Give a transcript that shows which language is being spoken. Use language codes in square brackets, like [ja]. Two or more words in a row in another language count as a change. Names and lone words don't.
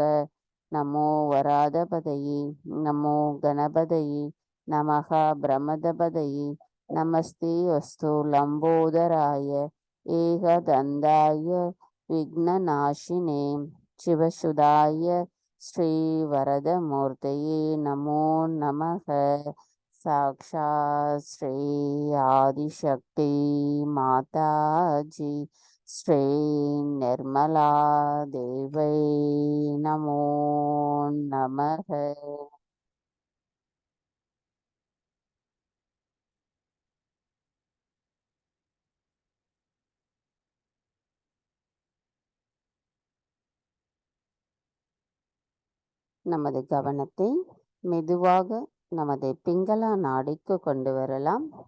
[sa] नमो वराधपतये नमो गणपतये नमः ब्रह्मदपतये नमस्ते अस्तु लम्बोदराय एकदन्ताय विघ्ननाशिने शिवसुधाय श्रीवरदमूर्तये नमो नमः। साक्षात् श्री आदिशक्ति माताजी श्री निर्मला देवै नमो नमः। [ta] நமது கவனத்தை மெதுவாக நமது பிங்களா நாடிக்கு கொண்டு வரலாம்.